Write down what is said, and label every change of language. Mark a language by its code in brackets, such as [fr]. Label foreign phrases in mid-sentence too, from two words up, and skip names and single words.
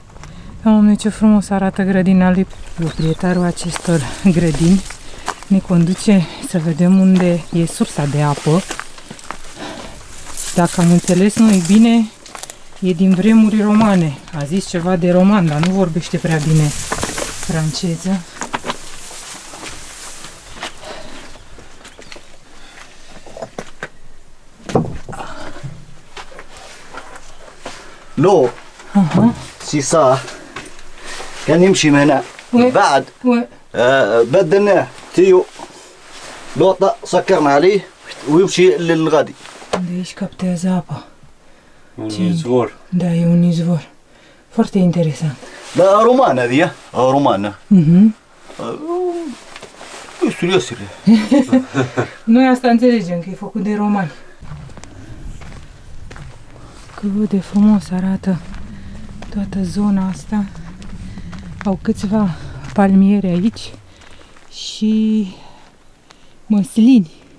[ro] Doamne, ce frumos arată grădina lui. Proprietarul acestor grădini ne conduce să vedem unde e sursa de apă. Dacă am înțeles noi bine, e din vremuri romane. A zis ceva de roman, dar nu vorbește prea bine franceză. [ar] لو سي صح كان يمشي من هنا بعد بدلناه تيو لوطة سكرنا عليه ويمشي للغادي. [ro] De aici captează apa. Un izvor. Da, e un izvor. Foarte interesant. [ar] لا رومانة ذي رومانة. يسري يسري. [ro] Noi asta înțelegem, că e făcut de romani. Cât de frumos arată toată zona asta. Au câțiva palmiere aici și măslini.